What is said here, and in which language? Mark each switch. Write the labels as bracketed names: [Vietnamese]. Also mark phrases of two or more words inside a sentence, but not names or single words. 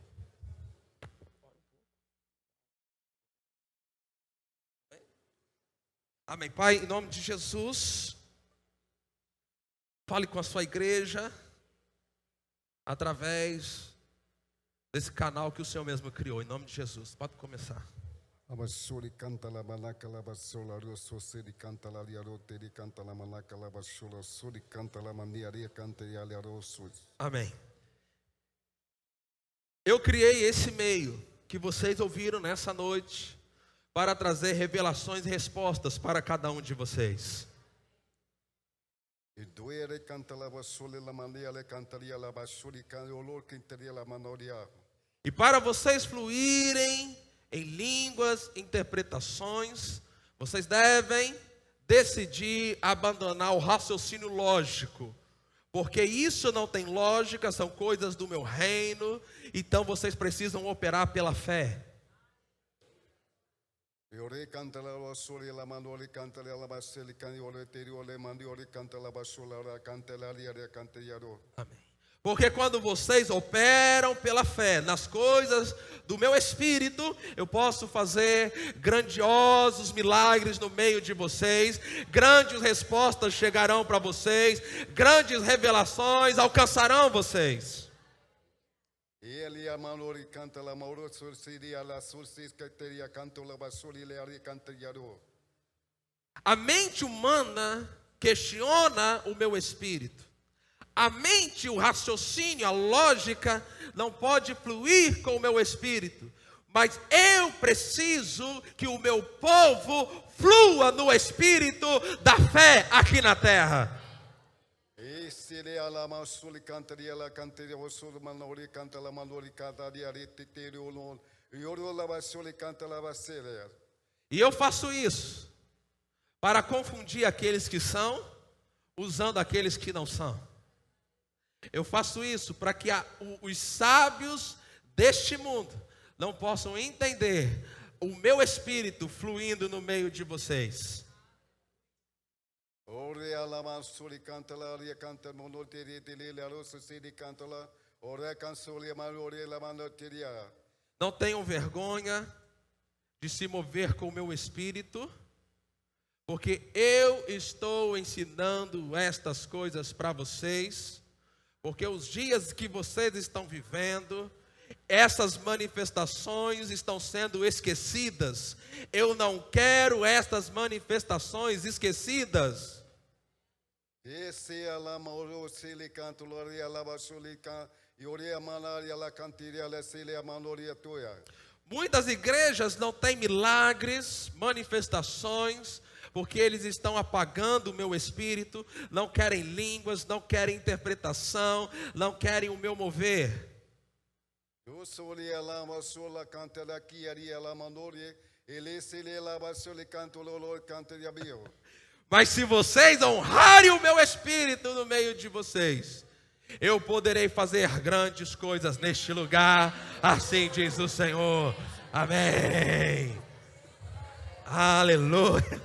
[Portuguese] Amém. Pai, em nome de Jesus, fale com a sua igreja através desse canal que o Senhor mesmo criou. Em nome de Jesus, pode começar. Abashuri canta la manaca la basola rosso sedi canta la liarote di canta la manaca la basola sudi canta la maniaria canta e aliarosso. Amém. Eu criei esse meio que vocês ouviram nessa noite para trazer revelações e respostas para cada um de vocês. E doere canta la basole la mania le cantaria la basuri canta o lor cantaria la manoria. E para vocês fluírem em línguas, interpretações, vocês devem decidir abandonar o raciocínio lógico, porque isso não tem lógica, são coisas do meu reino, então vocês precisam operar pela fé. Ore canta la basole la manori canta la basele canta ore terio le mandiori canta la basola canta la liaria canta yaro. Amém. Porque quando vocês operam pela fé nas coisas do meu espírito, eu posso fazer grandiosos milagres no meio de vocês, grandes respostas chegarão para vocês, grandes revelações alcançarão vocês. Ele a manori canta la mauro sursiria la sursis cateria canto la basoli le ari canta yaro. A mente humana questiona o meu espírito. A mente, o raciocínio, a lógica não pode fluir com o meu espírito. Mas eu preciso que o meu povo flua no espírito da fé aqui na terra. Esse le ala masuli cantaria la cantaria o sur manori canta la manori canta di arete terio lon. Yoro la basoli canta la basele. E eu faço isso para confundir aqueles que são, usando aqueles que não são. Eu faço isso para que os sábios deste mundo não possam entender o meu espírito fluindo no meio de vocês. Ore ala masuli canta la ria canta monoteri dele la rosa sedi canta la ore cansoli manori la manoteria. Não tenham vergonha de se mover com o meu espírito, porque eu estou ensinando estas coisas para vocês. Porque os dias que vocês estão vivendo, essas manifestações estão sendo esquecidas. Eu não quero estas manifestações esquecidas. Esse ala mauro sili canto loria la basuli can yoria manaria la cantiria la sili manoria toia. Muitas igrejas não têm milagres, manifestações, porque eles estão apagando o meu espírito, não querem línguas, não querem interpretação, não querem o meu mover. Eu sou ela masola canta daqui aria la manoria ele sili la basuli canto lolo cantaria bio. Mas se vocês honrarem o meu espírito no meio de vocês, eu poderei fazer grandes coisas neste lugar, assim diz o Senhor. Amém. Aleluia.